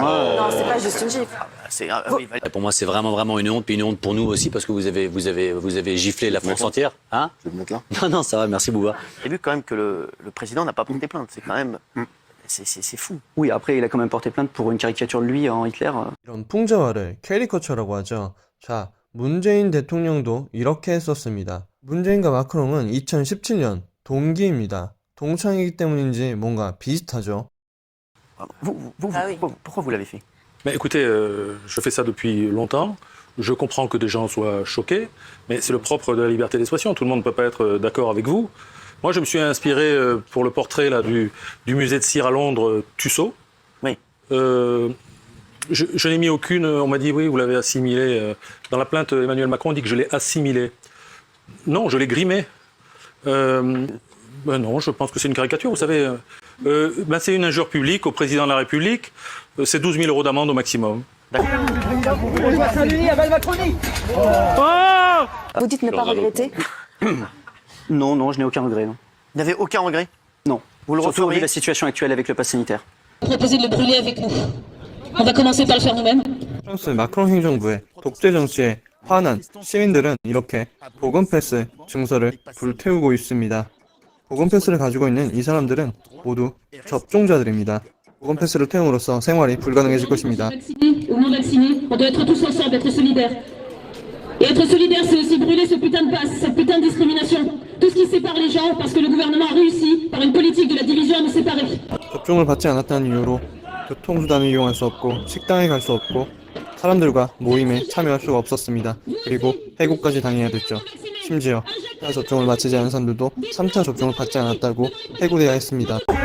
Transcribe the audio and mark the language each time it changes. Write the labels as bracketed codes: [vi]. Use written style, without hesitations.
[fr] Non, c'est pas juste une gifle. Oui, Pour moi, c'est vraiment une honte, puis une honte pour nous aussi, parce que vous avez giflé la France entière. Hein? Je vais me mettre là. Non, ça va, merci Bouba. J'ai vu quand même que le président n'a pas porté plainte. C'est quand même... C'est fou. Oui, après, il a quand même porté plainte pour une caricature de lui en Hitler. [ko] 이런 풍자화를 캐리커처라고 하죠. 자, 문재인 대통령도 이렇게 했었습니다. 문재인과 마크롱은 2017년 동기입니다. 동창이기 때문인지 뭔가 비슷하죠. [fr] Pourquoi vous l'avez fait? Écoutez, je fais ça depuis longtemps. Je comprends que des gens soient choqués, mais c'est le propre de la liberté d'expression. Tout le monde ne peut pas être d'accord avec vous. Moi, je me suis inspiré pour le portrait là, du musée de cire à Londres, Tussaud. Oui. Je n'ai mis aucune... On m'a dit, oui, vous l'avez assimilé. Dans la plainte, Emmanuel Macron dit que je l'ai assimilé. Non, je l'ai grimé. Ben non, je pense que c'est une caricature. Vous savez, c'est une injure publique au président de la République. C'est 12 000 € d'amende au maximum. Vous dites ne pas regretter? Non, je n'ai aucun regret. Non. Vous n'avez aucun regret? Non. Vous le Surtout vu referiez? la situation actuelle avec le pass sanitaire. Proposer de le brûler avec nous. On va commencer par le faire nous-mêmes. [ko] 프랑스 마크롱 행정부의 독재 정치에 화난 시민들은 이렇게 보건 패스 증서를 불태우고 있습니다. 보건 패스를 가지고 있는 이 사람들은 모두 접종자들입니다. 보건 패스를 태움으로써 생활이 불가능해질 것입니다. [fr] Vaccinés ou non vaccinés, on doit être tous ensemble, être solidaires. Et être solidaire, c'est aussi brûler ce putain de passe, cette putain de discrimination. Tout ce qui sépare les gens, parce que le gouvernement a réussi, par une politique de la division, à nous séparer. [ko] 접종을 받지 않았다는 이유로 교통수단을 이용할 수 없고 식당에 갈 수 없고 사람들과 모임에 참여할 수가 없었습니다. 그리고 해고까지 당해야 됐죠. 심지어 1차 접종을 마치지 않은 사람들도 3차 접종을 받지 않았다고 해고돼야 했습니다.